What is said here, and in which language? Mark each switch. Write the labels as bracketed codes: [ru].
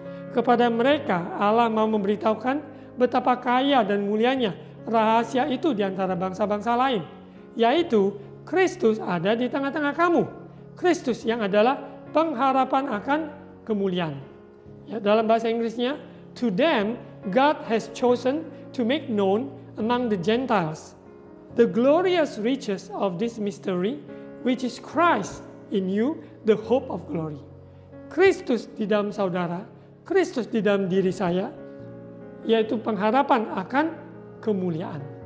[id] Kepada mereka Allah mau memberitahukan betapa kaya dan mulianya rahasia itu di antara bangsa-bangsa lain, yaitu Kristus ada di tengah-tengah kamu. Kristus yang adalah pengharapan akan kemuliaan. Ya, dalam bahasa Inggrisnya, [en] to them God has chosen to make known among the Gentiles the glorious riches of this mystery, which is Christ in you, the hope of glory. [id] Kristus di dalam saudara, Kristus di dalam diri saya, yaitu pengharapan akan kemuliaan.